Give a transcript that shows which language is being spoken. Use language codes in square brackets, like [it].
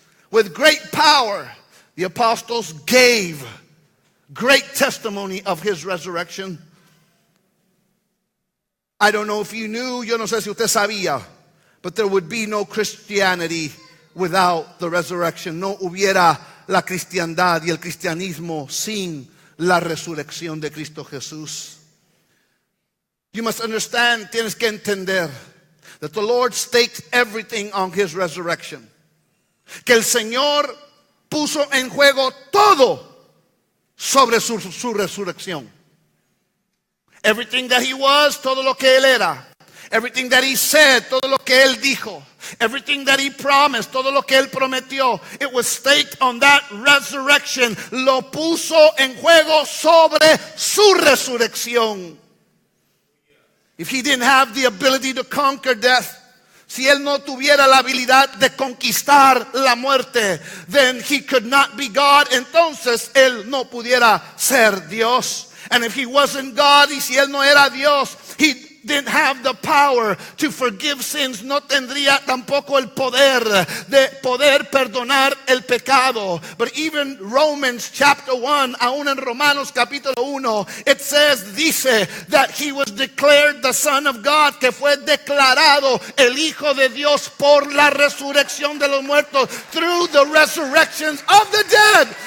[en] With great power the apostles gave great testimony of His resurrection. I don't know if you knew, [es] yo no sé si usted sabía, [en] but there would be no Christianity without the resurrection. [es] No hubiera la cristiandad y el cristianismo sin la resurrección de Cristo Jesús. [en] You must understand, [es] tienes que entender, [en] that the Lord staked everything on His resurrection. [es] Que el Señor puso en juego todo sobre su resurrección. [en] Everything that He was, [es] todo lo que Él era. [en] Everything that He said, [es] todo lo que Él dijo. [en] Everything that he promised, [es] todo lo que él prometió, [en] it was staked on that resurrection. [es] Lo puso en juego sobre su resurrección. [en] If he didn't have the ability to conquer death, [es] si él no tuviera la habilidad de conquistar la muerte, [en] then he could not be God. [es] Entonces él no pudiera ser Dios. [en] And if he wasn't God, [es] y si él no era Dios, [en] he didn't have the power to forgive sins. [es] No tendría tampoco el poder de poder perdonar el pecado. [en] But even Romans chapter 1, [es] aún en Romanos capítulo 1, [en] it says, [es] dice [en] that he was declared the Son of God, [es] que fue declarado el Hijo de Dios por la resurrección de los muertos, [en] through the resurrections of the dead.